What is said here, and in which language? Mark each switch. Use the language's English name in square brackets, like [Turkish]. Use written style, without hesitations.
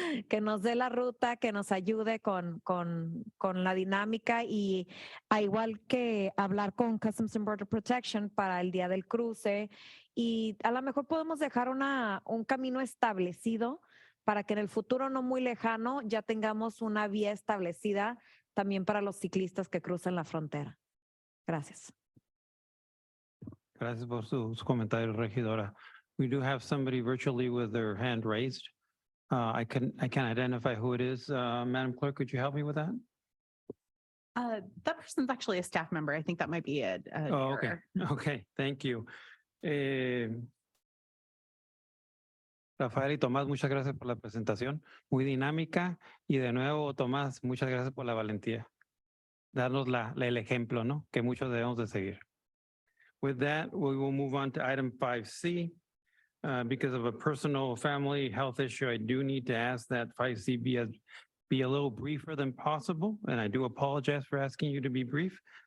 [Spanish] Que nos dé la ruta, que nos ayude con la dinámica y a igual que hablar con Customs and Border Protection para el día del cruce y a lo mejor podemos dejar un camino establecido para que en el futuro no muy lejano ya tengamos una vía establecida también para los ciclistas que cruzan la frontera. Gracias. Gracias por sus comentarios, regidora. [English] We do have somebody virtually with their hand raised. I can identify who it is. Madam Clerk, could you help me with that? That person's actually a staff member. I think that might be an Oh, okay. error. Okay, thank you. [Spanish] Rafael y Tomás, muchas gracias por la presentación. Muy dinámica. Y de nuevo, Tomás, muchas gracias por la valentía. Darnos el ejemplo, ¿no? Que muchos debemos de seguir. [English] With that, we will move on to item 5C. Because of a personal family health issue, I do need to ask that 5C be a little briefer than possible. And I do apologize for asking you to be brief.